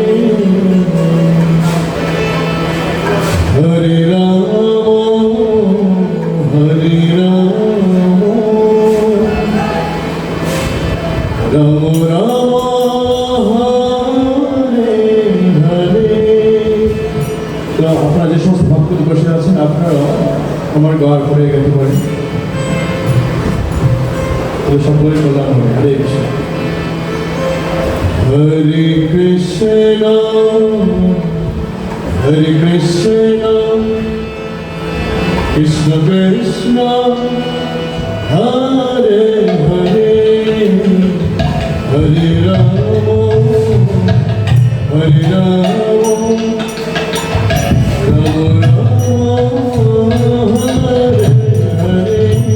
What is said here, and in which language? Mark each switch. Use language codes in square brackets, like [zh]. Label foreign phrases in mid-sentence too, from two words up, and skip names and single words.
[bn] हरे राम राम राम हरे हरे। তো আপনারা যে সমস্ত ভক্তরা বসে আছেন আপনারা আমার গাওয়ার পরে গাইতে পারেন। তো সকলে বললাম হরে কৃষ্ণ হরে কৃষ্ণ হরে কৃষ্ণ কৃষ্ণ কৃষ্ণ হরে হরে हरे राम हरे राम राम राम हरे हरे।